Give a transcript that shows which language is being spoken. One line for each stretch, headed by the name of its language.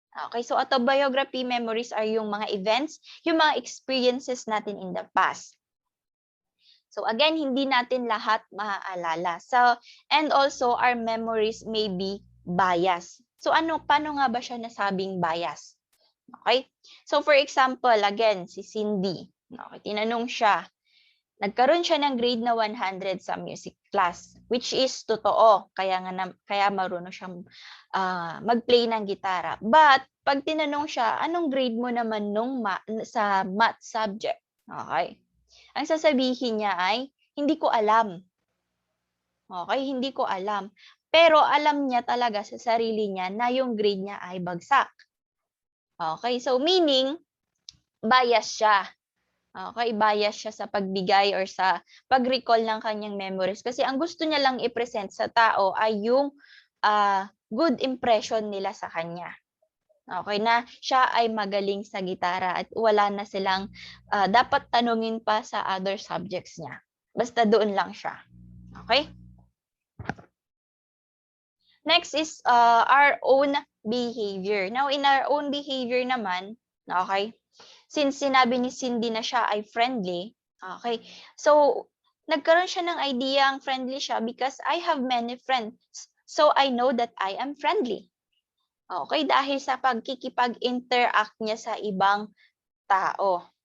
English: Okay, so autobiography memories are
Filipino: yung mga events, yung mga experiences natin
English: in the past.
Filipino: So again, hindi natin lahat maaalala.
English: So, and also our memories may be biased.
Filipino: So paano nga ba siya nasabing bias? Okay?
English: So for example, again, si Cindy.
Filipino: Okay, tinanong siya, nagkaroon siya ng grade na 100 sa music class, which is totoo. Kaya marunong siyang mag-play ng gitara. But pag tinanong siya, anong grade mo naman sa math subject? Okay. Ang sasabihin niya ay, hindi ko alam. Okay, hindi ko alam. Pero alam niya talaga sa sarili niya na yung grade niya ay bagsak. Okay, so meaning, bias siya. Okay, bias siya sa pagbigay or sa pag-recall ng kanyang memories. Kasi ang gusto niya lang i-present sa tao ay yung good impression nila sa kanya. Okay, na siya ay magaling sa gitara at wala na silang dapat tanungin pa sa other subjects niya. Basta doon lang siya. Okay?
English: Next is our own behavior.
Filipino: Now, in our own behavior naman, okay, since sinabi ni Cindy na siya ay friendly, okay, so nagkaroon siya ng idea ang friendly siya
English: because I have many friends. So I know that I am friendly.
Filipino: Okay, dahil sa pagkikipag-interact niya sa ibang tao.